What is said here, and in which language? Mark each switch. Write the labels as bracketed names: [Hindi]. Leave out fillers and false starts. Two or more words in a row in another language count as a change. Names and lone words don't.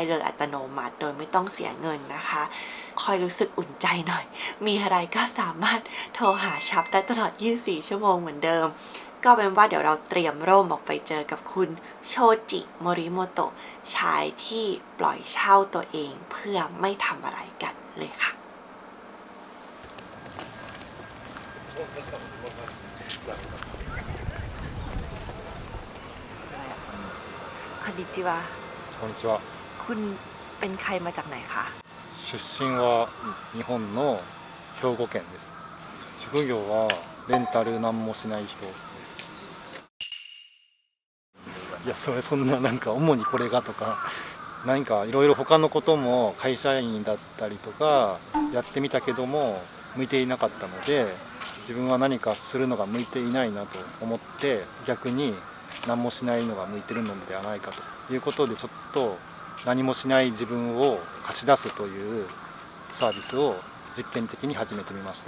[Thai] เลยอัตโนมัติโดยไม่ต้องเสียเงินนะคะคอยรู้สึกอุ่นใจหน่อยมีอะไรก็สามารถโทรหาชับได้ตลอด24 ชั่วโมงเหมือนเดิมก็เป็นว่าเดี๋ยวเราเตรียมร่มออกไปเจอกับคุณโชจิโมริโมโตะชายที่ปล่อยเช่าตัวเองเพื่อไม่ทำอะไรกันเลยค่ะคอนนิจิวะ [Japanese] こんにちは。 [Thai] คุณเป็นใครมาจากไหนคะ [Japanese] 出身は日本の兵庫県です。職業はレンタル何もしない人です。いやそんななんか主にこれがとか何かいろいろ他のことも会社員だったりとかやってみたけども向いていなかったので自分は何かするのが向いていないなと思って逆に何もしないのが向いてるのではないかということでちょっと何もしない自分を貸し出すというサービスを実験的に始めてみました。